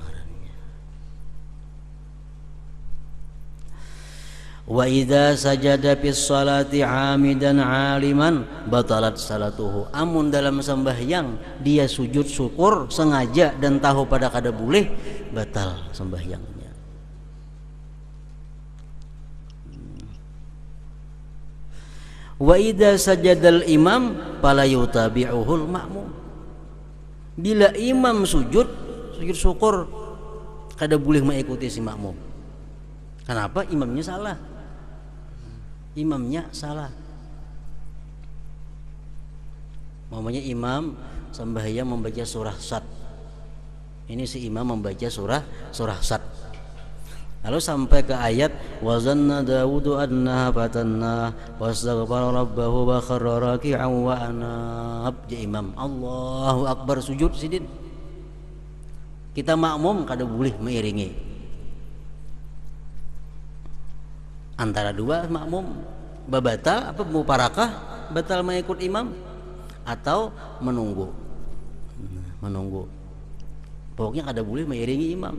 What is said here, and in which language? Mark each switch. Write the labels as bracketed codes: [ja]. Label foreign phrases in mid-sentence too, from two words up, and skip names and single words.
[ar] وإذا سجد في الصلاة عامدا عالما بطلت صلاته. [bjn] Amun dalam sembahyang dia sujud syukur sengaja dan tahu pada kada boleh, batal sembahyangnya. [ar] وإذا سجد الإمام فلا يتابعه المأموم. [bjn] Bila imam sujud syukur, kada boleh mengikuti si makmum. Kenapa? Imamnya salah. Imamnya salah. Mamanya imam sembahyang membaca surah Sad. Ini si imam membaca surah Sad. Lalu sampai ke ayat [ar] وظن داوود أنما فتناه فاستغفر ربه وخر راكعا وأناب. [bjn] Dia imam [ar] الله أكبر [bjn] sujud sidin. Kita makmum kada boleh mengiringi. Antara dua makmum batal apa muparakah, batal mengikut imam atau menunggu. Pokoknya kada boleh mengiringi imam.